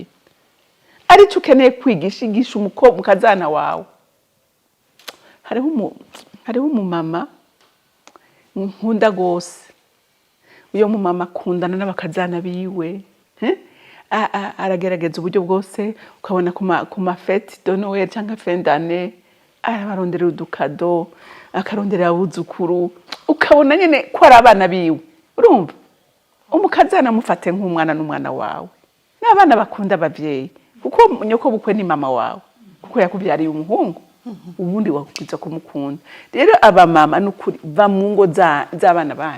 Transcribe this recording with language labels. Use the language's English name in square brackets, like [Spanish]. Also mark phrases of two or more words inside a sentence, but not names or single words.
[Rundi] Arico ukeneye kwigisha igisha umukobwa ukazana wawe. Hariho umumama nkunda gose. Uyo mumama akundana n'abakazana biwe. Aragerageza uburyo bwose ukabona ku mafete [French] de Noël [Rundi] cyangwa [French] fin d'année [Rundi] arabarondera udukado akarondera abuzukuru ukabona nyene ko ari abana biwe. Urumva? Umukazana mufate nk'umwana n'umwana wawe. N'abana bakunda abavyeyi kuko nyoko bukwe ni mama wawe kuko yakubyariye umuhungu. Ubundi wakwiza kumukunda. Rero aba mama nukuri va mu ngo z'abana banyu.